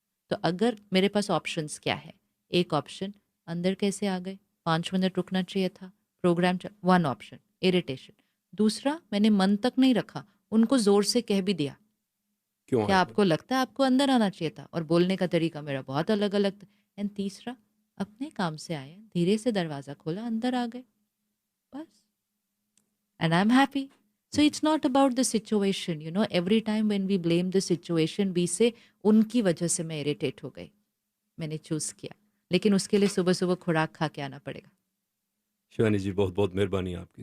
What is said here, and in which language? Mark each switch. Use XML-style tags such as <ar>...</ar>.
<hi>तो अगर मेरे पास ऑप्शंस क्या है, एक ऑप्शन, अंदर कैसे आ गए, 5 मिनट रुकना चाहिए था, प्रोग्राम, वन ऑप्शन इरिटेशन। दूसरा, मैंने मन तक नहीं रखा, उनको जोर से कह भी दिया। क्यों क्या आए आपको लगता है आपको अंदर आना चाहिए था? और बोलने का तरीका मेरा बहुत अलग अलग था। एंड तीसरा, अपने काम से आए, धीरे से दरवाजा खोला, अंदर आ गए, बस।</hi> <en>And I'm happy. So it's not about the situation, you know. Every time when we blame the situation, we say</en> <hi>उनकी वजह से मैं इरिटेट हो गई, मैंने चूज किया, लेकिन उसके लिए सुबह सुबह खुराक खा के आना पड़ेगा।</hi> <en>शिवानी जी, बहुत बहुत मेहरबानी आपकी</en>